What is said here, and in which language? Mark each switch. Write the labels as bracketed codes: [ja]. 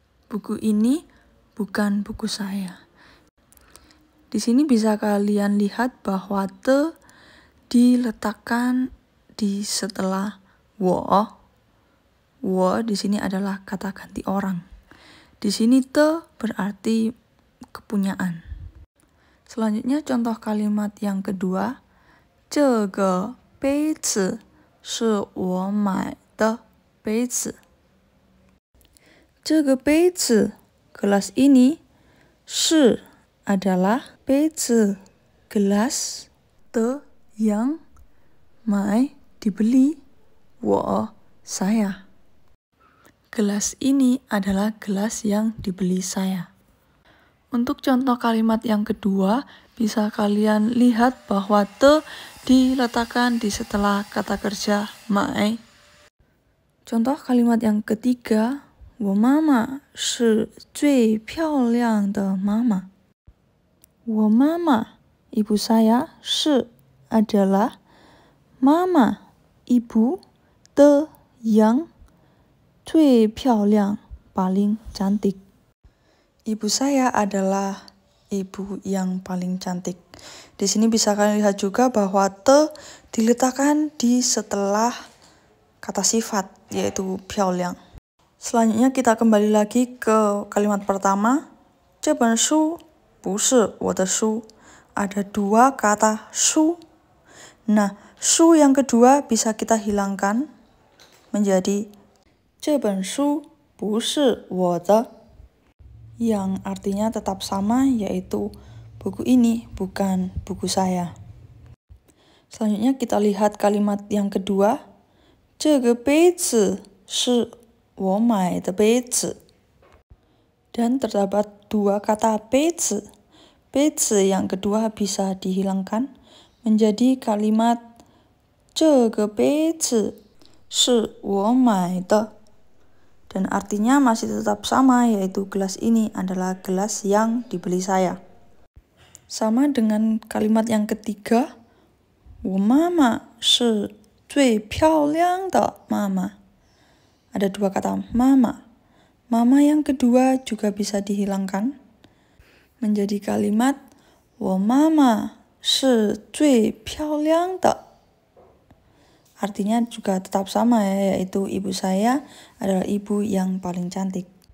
[id] Buku ini bukan buku saya. Di sini bisa kalian lihat bahwa te diletakkan di setelah wo. Wo di sini adalah kata ganti orang. Di sini te berarti kepunyaan. Selanjutnya contoh kalimat yang kedua. [zh] 这个杯子是我买的杯子. 这个杯子 [id] gelas ini, [zh] 是 [id] adalah [zh] 杯子 [id] gelas, de yang, 买 dibeli, [zh] 我 [id] saya. Gelas ini adalah gelas yang dibeli saya. Untuk contoh kalimat yang kedua, bisa kalian lihat bahwa te diletakkan di setelah kata kerja 买. Contoh kalimat yang ketiga, [zh] 我妈妈是最漂亮的妈妈. 我妈妈 [id] ibu saya, [zh] 是 [id] adalah, [zh] 妈妈 [id] ibu, de yang, [zh] 最漂亮 [id] paling cantik. Ibu saya adalah ibu yang paling cantik. Di sini bisa kalian lihat juga bahwa te diletakkan di setelah kata sifat, yaitu 漂亮. Selanjutnya kita kembali lagi ke kalimat pertama. [zh] 这本书不是我的书. [id] Ada 2 kata [zh] 书. [id] Nah, 书 yang kedua bisa kita hilangkan menjadi [zh] 这本书不是我的. [id] Yang artinya tetap sama, yaitu buku ini bukan buku saya. Selanjutnya kita lihat kalimat yang kedua. [zh] 这个杯子是我买的杯子. [id] Dan terdapat 2 kata 杯子. 杯子 yang kedua bisa dihilangkan menjadi kalimat [zh] 这个杯子是我买的. [id] Dan artinya masih tetap sama, yaitu gelas ini adalah gelas yang dibeli saya. Sama dengan kalimat yang ketiga. [zh] 我妈妈是最漂亮的妈妈. [id] Ada 2 kata mama. Mama yang kedua juga bisa dihilangkan menjadi kalimat [zh] 我妈妈是最漂亮的. [id] Artinya juga tetap sama ya, yaitu ibu saya adalah ibu yang paling cantik.